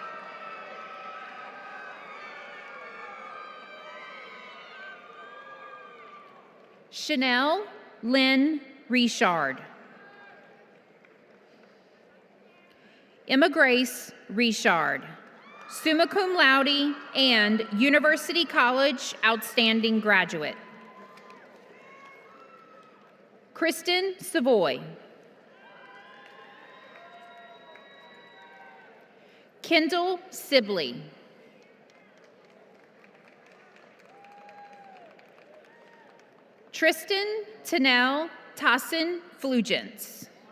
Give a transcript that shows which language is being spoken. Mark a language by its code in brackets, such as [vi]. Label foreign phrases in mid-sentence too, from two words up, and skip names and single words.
[en] Chanel Lynn Richard. Emma Grace Richard, [la] summa cum laude [en] and University College Outstanding Graduate. Kristen Savoy. Kendall Sibley. Tristan Tanel Tassin Flugents.